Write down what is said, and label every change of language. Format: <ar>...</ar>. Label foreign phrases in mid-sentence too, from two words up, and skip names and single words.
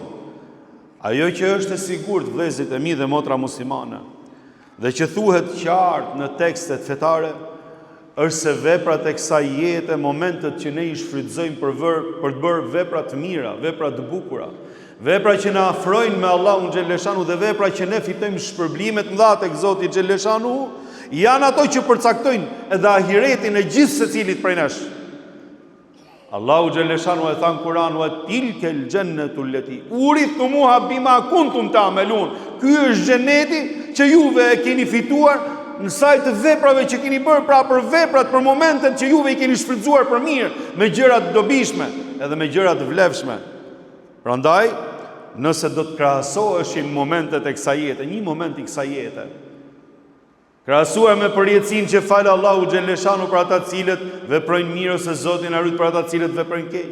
<sq>Ajo që është e sigurt, vëllezërit e mi dhe motra muslimane, dhe që thuhet qartë në tekstet fetare, është se veprat e kësaj jete, momentet që ne i shfrytëzojmë për të bërë vepra të mira, vepra të bukura, vepra që na afrojnë me Allahun xhaleshanu dhe vepra që ne fitojmë shpërblimet mëdha tek Zoti xhaleshanu, janë ato që përcaktojnë edhe ahiretin e gjithë secilit prej nesh. Allahu xhaleshanu e tha në Kur'an:</sq> <ar>"وتلك الجنة التي أورثتموها بما كنتم تعملون."</ar> <sq>Ky është xheneti që juve e keni fituar në sajt të veprave që keni bërë, pra për veprat, për momentet që juve i keni shfrytzuar për mirë, me gjëra të dobishme edhe me gjëra të vlefshme. Prandaj, nëse do të krahasoheshin momentet e kësaj jete, një moment i kësaj jete, krahasuar me përjetësinë që fal Allahu xhaleshanu për ata të cilët veprojnë mirë ose Zoti na rrit për ata të cilët veprojnë keq.</sq>